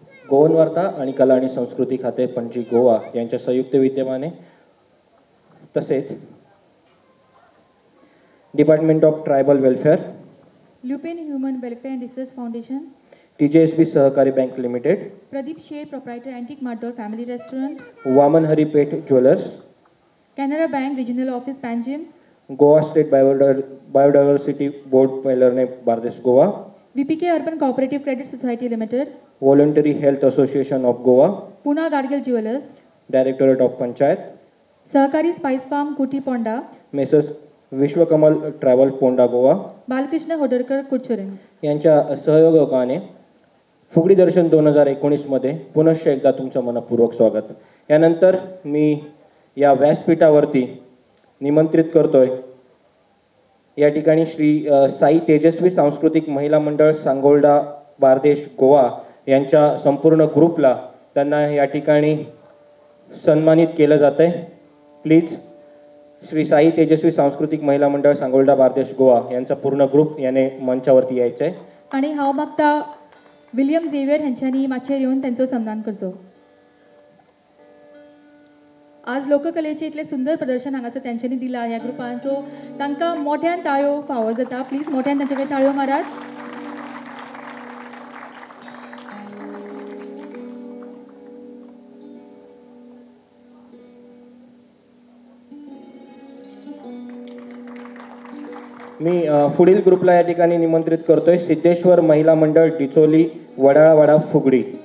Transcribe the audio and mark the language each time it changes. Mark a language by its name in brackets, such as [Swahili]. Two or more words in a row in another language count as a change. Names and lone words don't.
[Marathi] गोवन वार्ता आणि कला आणि संस्कृती खाते पणजी गोवा यांच्या संयुक्त विद्यमाने तसेच डिपार्टमेंट ऑफ ट्रायबल वेलफेअर, ल्युपेन ह्युमन वेलफेअर अँड रिसर्च फाउंडेशन, TJSB सहकारी बँक लिमिटेड, प्रदीप शेर प्रोप्रायटर अँटिक मार्टोर फॅमिली रेस्टॉरंट, वामन हरिपेठ ज्वेलर्स, कॅनरा बँक रिजनल ऑफिस पॅन्जिम, गोवा स्टेट बायोडायव्हर्सिटी बोर्ड पैलरने बारदेश गोवा, VPK अर्बन कोऑपरेटिव्ह क्रेडिट सोसायटी लिमिटेड, व्हॉलंटरी हेल्थ असोसिएशन ऑफ गोवा, पुना गाडगिल ज्वेलर्स, डायरेक्टरेट ऑफ पंचायत, सहकारी स्पाइस फार्म कुटी पोंडा, मेसर्स विश्वकमल ट्रॅव्हल पोंडा गोवा बालकृष्ण होडरकर कुडचुरे यांच्या सहयोगाने फुगडी दर्शन 2019 मध्ये पुनश्च एकदा तुमचं मनपूर्वक स्वागत. यानंतर मी या व्यासपीठावरती निमंत्रित करतोय या ठिकाणी श्री साई तेजस्वी सांस्कृतिक महिला मंडळ सांगोलडा बारदेश गोवा यांच्या संपूर्ण ग्रुपला त्यांना या ठिकाणी सन्मानित केलं जातंय. प्लीज श्री साई तेजस्वी सांस्कृतिक महिला मंडळ सांगोलडा बारदेश गोवा यांचा पूर्ण ग्रुप याने मंचावरती यायचं आहे. [Konkani] आणि हांव मागता विलियम झेवियर हांच्यांनी मातशें येवन त्यांचो सन्मान करचो. आज लोककलेचे इतले सुंदर प्रदर्शन हांगासर तेंच्यांनी दिला ह्या ग्रुपान, सो तांकां मोठ्यान ताळयो फावो जाता. प्लीज मोठ्यान तांचे ताळयो मारात. [Marathi] मी पुढील ग्रुपला या ठिकाणी निमंत्रित करतोय सिद्धेश्वर महिला मंडळ डिचोली वडाळावाडा फुगडी.